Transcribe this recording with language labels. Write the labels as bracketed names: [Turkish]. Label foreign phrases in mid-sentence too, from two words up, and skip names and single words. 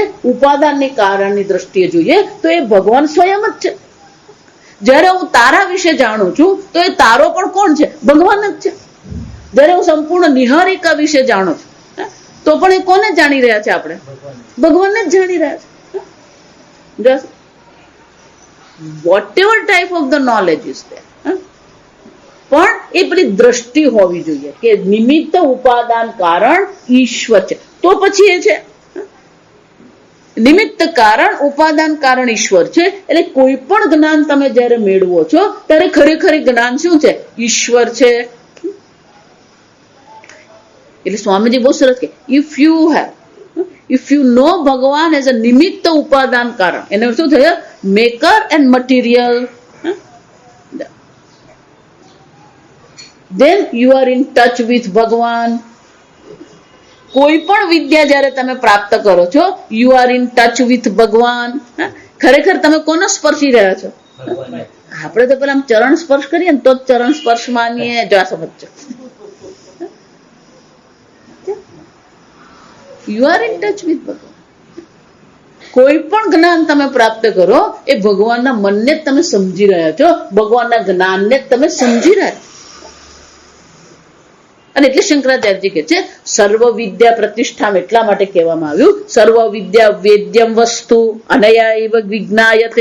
[Gujarati] ઉપાદાનની કારણની દ્રષ્ટિએ જોઈએ તો એ ભગવાન સ્વયં જ છે. જયારે હું તારા વિશે જાણું છું તો એ તારો પણ કોણ છે? ભગવાન જ છે. જયારે હું સંપૂર્ણ નિહારિકા વિશે જાણું છું તો પણ એ કોને જાણી રહ્યા છે? આપણે ભગવાનને જ જાણી રહ્યા છે. [English] whatever type of the knowledge is there, [Gujarati] પણ એ પેલી દ્રષ્ટિ હોવી જોઈએ કે નિમિત્ત ઉપાદાન કારણ ઈશ્વર છે. તો પછી એ છે નિમિત્ત કારણ ઉપાદાન કારણ ઈશ્વર છે. એટલે કોઈ પણ જ્ઞાન તમે જયારે મેળવો છો ત્યારે ખરેખર જ્ઞાન શું છે? ઈશ્વર છે. એટલે સ્વામીજી બહુ સરસ કે [English] if you know Bhagavan as a [Gujarati] નિમિત્ત ઉપાદાન કારણ, એને શું થયું? [English] Maker and material, then you are in touch with Bhagavan. [Gujarati] કોઈ પણ વિદ્યા જયારે તમે પ્રાપ્ત કરો છો, [English] you are in touch with Bhagavan. [Gujarati] ખરેખર તમે કોને સ્પર્શી રહ્યા છો? આપણે તો પેલા ચરણ સ્પર્શ કરીએ ને તો જ ચરણ સ્પર્શ માનીએ. જો આ સમજો, [English] you are in touch with Bhagavan. [Gujarati] કોઈ પણ જ્ઞાન તમે પ્રાપ્ત કરો એ ભગવાનના મનને જ તમે સમજી રહ્યા છો, ભગવાનના જ્ઞાનને જ તમે સમજી રહ્યા છો. અને એટલે શંકરાચાર્યજી કહે છે [Sanskrit] સર્વ વિદ્યા પ્રતિષ્ઠામ [Gujarati] એટલા માટે કહેવામાં આવ્યું [Sanskrit] સર્વ વિદ્યા વેદ્યમ વસ્તુ અનયા એવ વિજ્ઞાયતે.